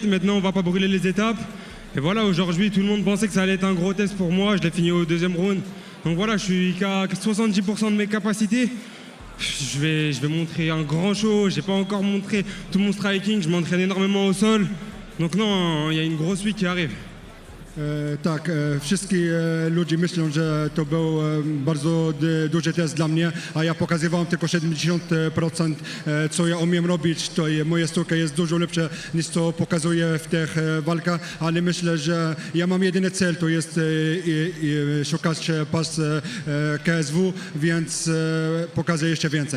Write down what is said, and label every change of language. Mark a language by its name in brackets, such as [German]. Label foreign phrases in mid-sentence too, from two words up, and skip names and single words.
[French] Maintenant, on va pas brûler les étapes. Et voilà, aujourd'hui, tout le monde pensait que ça allait être un gros test pour moi. Je l'ai fini au deuxième round. Donc voilà, je suis qu'à 70% de mes capacités. Je vais montrer un grand show. J'ai pas encore montré tout mon striking. Je m'entraîne énormément au sol. Donc non, il y a une grosse week qui arrive. [Polish] Tak, wszyscy ludzie myślą, że to był bardzo duży test dla mnie, a ja pokazywałem tylko 70%, co ja umiem robić. To moja sztuka jest dużo lepsza niż co pokazuję w tych walkach, ale myślę, że ja mam jedyny cel, to jest szukać pas KSW, więc pokażę jeszcze więcej.